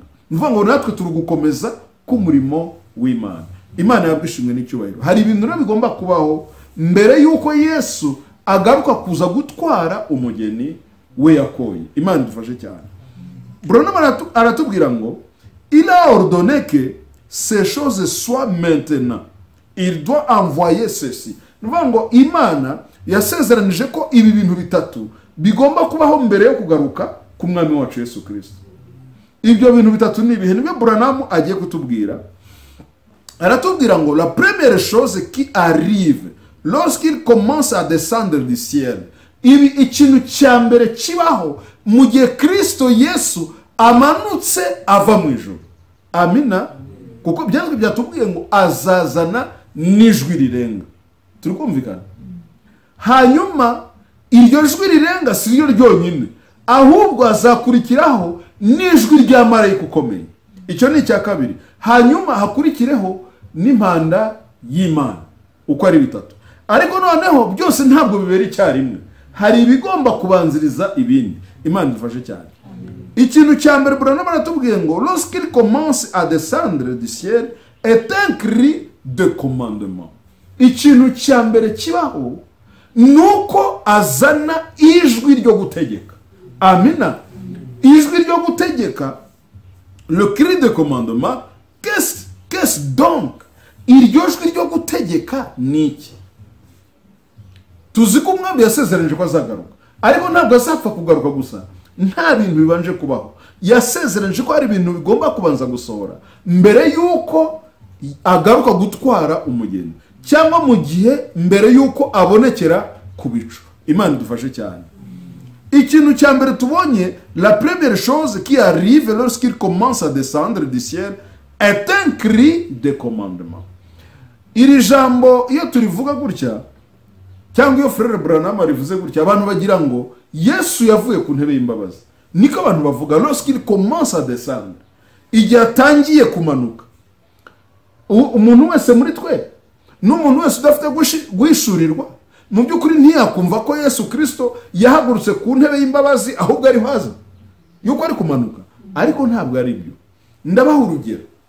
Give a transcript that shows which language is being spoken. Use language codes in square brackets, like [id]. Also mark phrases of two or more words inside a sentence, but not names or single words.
[rw] Nivuga ngo natwe turi gukomeza ku murimo w'Imana. Imana yabwishimwe n'icyubahiro. Hari ibintu bigomba kubaho mbere yuko Yesu agaruka kuza gutwara umugeni we yakoye. Imana dufashe cyane. Branham aratubwira ngo [fr] il a ordonné que ces choses soient maintenant. Il doit envoyer ceci. [rw] Nuvuga ngo Imana yasezeranije ko ibi bintu bitatu bigomba kubaho mbere yo kugaruka ku mwami wacu Yesu Kristo. Ibyo bintu bitatu ni ibihe? Nibyo Branham agiye kutubwira. Aratubwira ngo [fr] la première chose qui arrive lorsqu'il commence à descendre du ciel, [rw] ibi ikintu cya mbere kibaho mu gihe Kristo Yesu amanutse ava mu ijuru. Amina. Kuko byanditswe byatubwiye ngo azazana n'ijwi rirenga. Turi kumvikana? Hanyuma iryo jwi rirenga si ryo ryonyine, ahubwo azakurikiraho n'ijwi rya marayika ukomeye. Icyo ni icya kabiri. Hanyuma hakurikireho n'impanda y'Imana. Uko ari bitatu. Ariko noneho byose ntabwo bibera icyarimwe. Hari ibigomba kubanziriza ibindi. Imana dufashe cyane. Ikintu cya mbere Branham aratubwiye ngo [fr] lorsqu'il commence à descendre du ciel est un cri de commandement. [rw] Ikintu cya mbere kibaho nuko azana ijwi ryo gutegeka. Amina. Ijwi ryo gutegeka, [fr] le cri de commandement. Qu'est-ce donc? [rw] Iryo jwi ryo gutegeka ni iki? Tuzi ko umwami yasezeranije ko azagaruka, ariko ntabwo azapfa kugaruka gusa nta bintu bibanje kubaho. Yasezeranije ko hari ibintu bigomba kubanza gusohora mbere yuko agaruka gutwara umugeni, cyangwa mu gihe mbere yuko abonekera ku bicu. Imana idufashe cyane. Ikintu cya mbere tubonye, [fr] la première chose qui arrive lorsqu'il commence à descendre du ciel est un cri de commandement. [rw] Iri jambo iyo turivuga gutya, cyangwa iyo Frère Branham rivuze gutya, abantu bagira ngo Yesu yavuye ku ntebe y'imbabazi. Niko abantu bavuga [fr] lorsqu'il commence à descendre, [rw] igihe atangiye kumanuka. Umuntu wese muri twe n'umuntu wese udafite guhishurirwa mu by'ukuri ntiyakumva ko Yesu Kristo yahagurutse ku ntebe y'imbabazi, ahubwo ari haza yuko ari kumanuka. Ariko ntabwo ari byo. Ndabaha urugero.